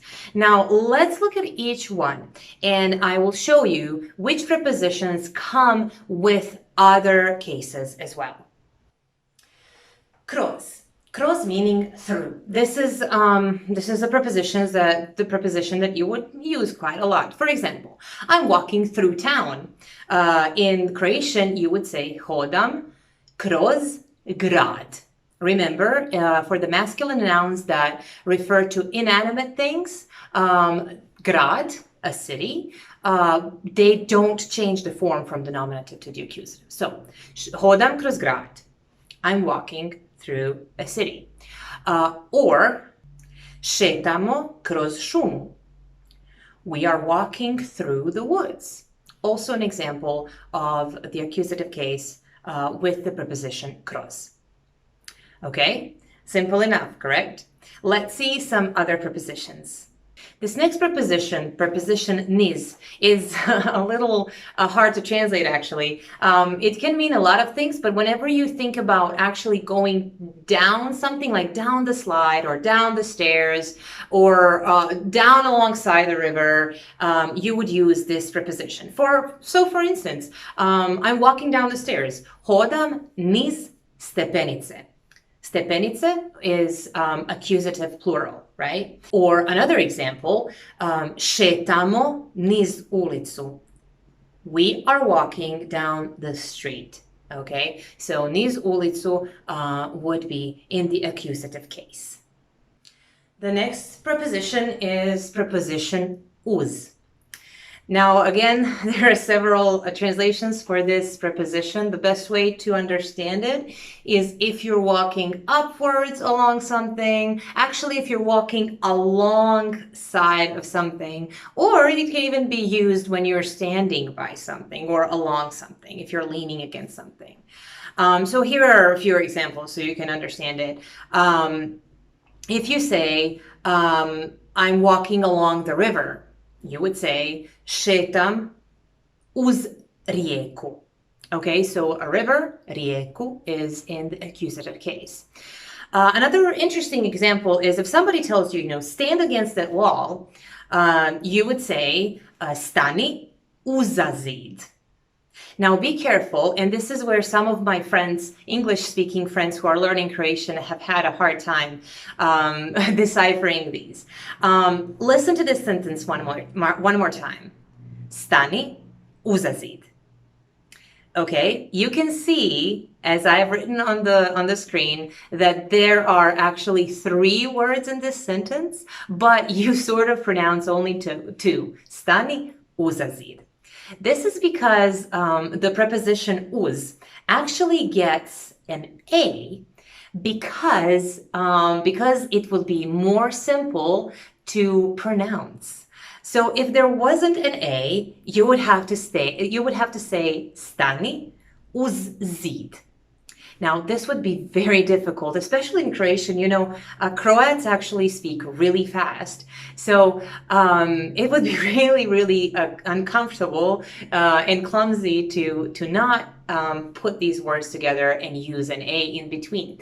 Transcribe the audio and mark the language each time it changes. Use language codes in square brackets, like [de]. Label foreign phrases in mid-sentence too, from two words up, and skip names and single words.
[en] Now, let's look at each one, and I will show you which prepositions come with other cases as well. Kroz. Kroz meaning through. This is the preposition that you would use quite a lot. For example, I'm walking through town. In Croatian, you would say [hr] hodam kroz grad. [en] Remember, for the masculine nouns that refer to inanimate things, grad, a city, they don't change the form from the nominative to the accusative. So, [hr] hodam kroz grad. [en] I'm walking through a city. [hr] Or šetamo kroz šumu. [en] We are walking through the woods. Also an example of the accusative case with the preposition kroz. Okay, simple enough, correct? Let's see some other prepositions. This next preposition niz, is a little hard to translate actually. It can mean a lot of things, but whenever you think about actually going down something, like down the slide or down the stairs or down alongside the river, you would use this preposition. For instance, I'm walking down the stairs. [hr] Hodam niz stepenice. [en] Stepenice is accusative plural, right? Or another example, [hr] šetamo niz ulicu. [en] We are walking down the street, okay? So [hr] niz ulicu [en] would be in the accusative case. The next preposition is preposition uz. Now, again, there are several translations for this preposition. The best way to understand it is if you're walking upwards along something, actually if you're walking alongside of something, or it can even be used when you're standing by something or along something, if you're leaning against something. So here are a few examples so you can understand it. If you say, I'm walking along the river, you would say, [hr] šetam uz rijeku. [en] Okay, so a river, rijeku, is in the accusative case. Another interesting example is if somebody tells you, stand against that wall, you would say, [hr] stani uza zid. [en] Now be careful, and this is where some of my friends, English-speaking friends who are learning Croatian, have had a hard time deciphering these. Listen to this sentence one more time. [hr] Stani uza zid. [en] Okay, you can see, as I have written on the screen, that there are actually 3 words in this sentence, but you sort of pronounce only two. [hr] Stani uza zid. [en] This is because the preposition uz actually gets an A because it will be more simple to pronounce. So if there wasn't an A, you would have to say [hr] stani uz zid. [en] Now, this would be very difficult, especially in Croatian. Croats actually speak really fast. So it would be really, really uncomfortable and clumsy to not put these words together and use an A in between.